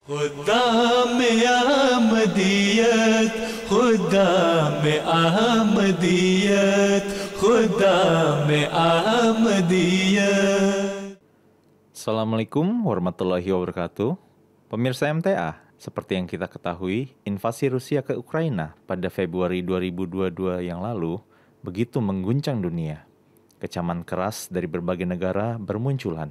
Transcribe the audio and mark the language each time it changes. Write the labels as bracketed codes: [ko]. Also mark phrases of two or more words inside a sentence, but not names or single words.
[ur] خدا میں احمدیت خدا میں احمدیت خدا میں احمدیت. [ar] السلام عليكم ورحمة الله وبركاته. [id] Pemirsa MTA, seperti yang kita ketahui, invasi Rusia ke Ukraina pada Februari 2022 yang lalu begitu mengguncang dunia. Kecaman keras dari berbagai negara bermunculan.